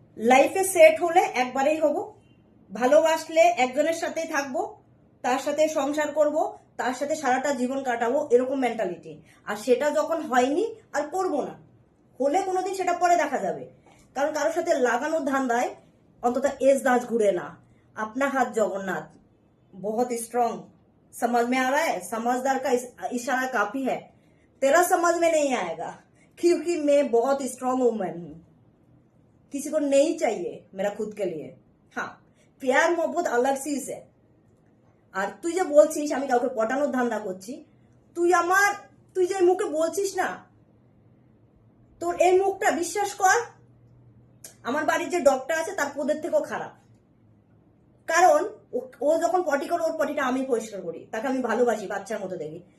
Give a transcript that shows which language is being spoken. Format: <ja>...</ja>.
<bn>লাইফে সেট হলে একবারেই হব, ভালোবাসলে একজনের সাথেই থাকবো, তার সাথে সংসার করব, তার সাথে সারাটা জীবন কাটাবো, এরকম মেন্টালিটি। আর সেটা যখন হয়নি আর করবো না, হলে কোনোদিন সেটা পরে দেখা যাবে। কারণ কারোর সাথে লাগানোর ধান্দায় অন্তত এজ দাঁজ ঘুরে না।</bn> <hi>अपना हाथ जगन्नाथ बहुत स्ट्रांग, समझ में आ रहा है? समझदार का इशारा काफी है, तेरा समझ में नहीं आएगा, क्योंकि मैं बहुत स्ट्रांग वुमन हूं, किसी को नहीं चाहिए मेरा खुद के लिए। हाँ, प्यार मोहब्बत अलग चीज है।</hi> <bn>আর তুই যে বলছিস আমি কাউকে পটানোর ধান্দা করছি, তুই যে মুখে বলছিস না, তোর এই মুখটা বিশ্বাস কর, আমার বাড়ির যে ডগটা আছে তার পোদের থেকেও খারাপ। কারণ ও যখন পটি করে, ওর পটিটা আমি পরিষ্কার করি, তাকে আমি ভালোবাসি, বাচ্চার মতো দেখি।</bn>